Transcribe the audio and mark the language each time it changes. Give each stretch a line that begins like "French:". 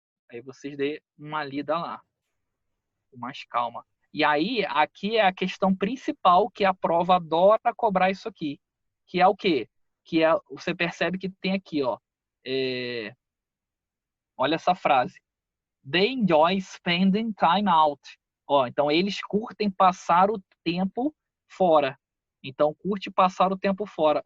Portuguese: Aí vocês dê uma lida lá, com mais calma. E aí, aqui é a questão principal que a prova adora cobrar isso aqui, que é o quê? Que é, você percebe que tem aqui, ó, olha essa frase.
English: They enjoy spending time out.
Portuguese: Ó, então, eles curtem passar o tempo fora. Então, curte passar o tempo fora.